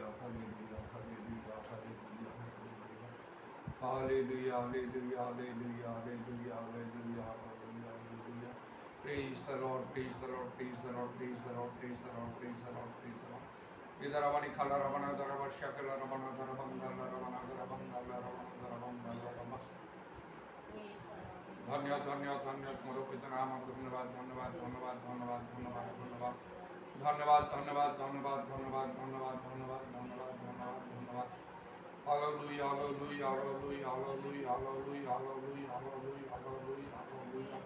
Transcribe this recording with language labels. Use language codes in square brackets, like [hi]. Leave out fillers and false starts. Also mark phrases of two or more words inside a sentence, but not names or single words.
[en] Hallelujah, hallelujah, hallelujah, hallelujah, hallelujah, hallelujah, hallelujah. Praise the Lord, praise the Lord, praise the Lord, praise the Lord, praise the Lord, praise the Lord, praise the Lord. Idaravani khala ravana darava shakala ravana daravandala ravana daravandala ravana daravandala ravana. [hi] धन्य धन्य धन्य तुम्हारो पिता नाम धन्यवाद धन्यवाद धन्यवाद धन्यवाद धन्यवाद धन्यवाद धन्यवाद धन्यवाद धन्यवाद धन्यवाद धन्यवाद धन्यवाद धन्यवाद धन्यवाद धन्यवाद [en] Hallelujah, hallelujah, hallelujah, hallelujah, hallelujah, hallelujah, hallelujah, hallelujah, hallelujah.